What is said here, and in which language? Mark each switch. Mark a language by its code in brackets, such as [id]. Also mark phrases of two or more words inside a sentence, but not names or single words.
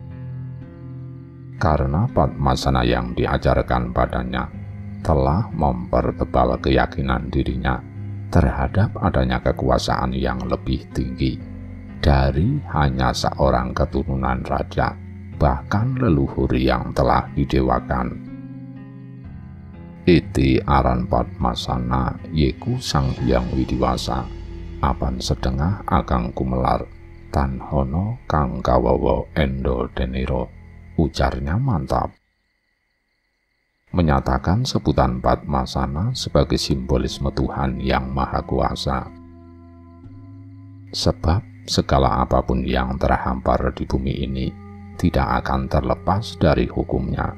[id] Karena Padmasana yang diajarkan padanya telah mempertebal keyakinan dirinya terhadap adanya kekuasaan yang lebih tinggi dari hanya seorang keturunan raja, bahkan leluhur yang telah didewakan. [jv] Iti aran Padmasana yeku Sang Hyang Widiwasa, apan sedengah akang kumelar tanhono kang kawawa endo deniro, [id] ujarnya mantap. Menyatakan sebutan Padmasana sebagai simbolisme Tuhan yang Maha Kuasa. Sebab segala apapun yang terhampar di bumi ini tidak akan terlepas dari hukumnya.